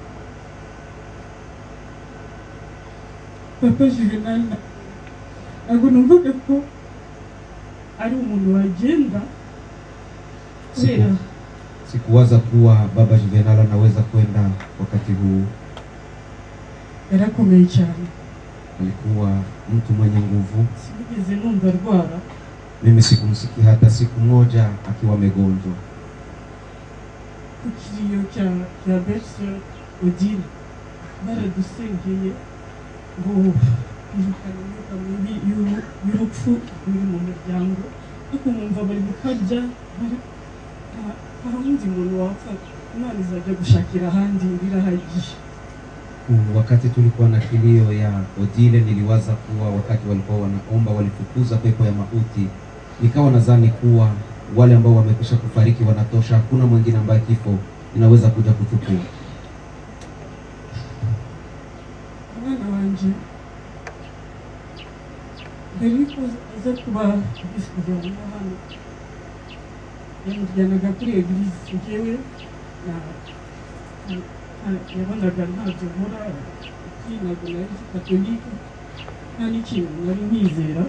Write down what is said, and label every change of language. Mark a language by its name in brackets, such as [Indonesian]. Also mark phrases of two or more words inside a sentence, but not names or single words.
[Kinyarwanda] Papa Juvenal ntabwo numvaga ko ari umuntu wagenda kubera. [Swahili] Sikuwaza kuwa Baba Juvenal anaweza kwenda wakati huu. [Kinyarwanda] Yarakomeye cyane. [Swahili] Alikuwa mtu mwenye nguvu. [Kinyarwanda] Sinigeze numva arwara. [Swahili] Mimi sikumsikia hata siku moja akiwa amegonjwa. [Kinyarwanda] Kukiriyo cya Berse Odile baradusengeye ngo irukane imyuka mibi y'urupfu ruri mu muryango. Ariko mwumva bari gukarya, nta wundi muntu wapfa, Imana izajya gushakira ahandi birahagije. [Swahili] Wakati tulikuwa na kilio ya Odile, niliwaza kuwa wakati walikuwa wanaomba walifukuza pepo ya mauti. Nikawa nadhani kuwa wale ambao wamekwisha kufariki wanatosha, hakuna mwingine ambaye kifo inaweza kuja kuchukua. [Kinyarwanda] Mwana wanje Beriko aza kuba bisubira hano yamujyanaga kuri eglise. Njyewe yabonaga ntacyo nkora, ntabwo nari katolika, nta n'ikintu nari nizera.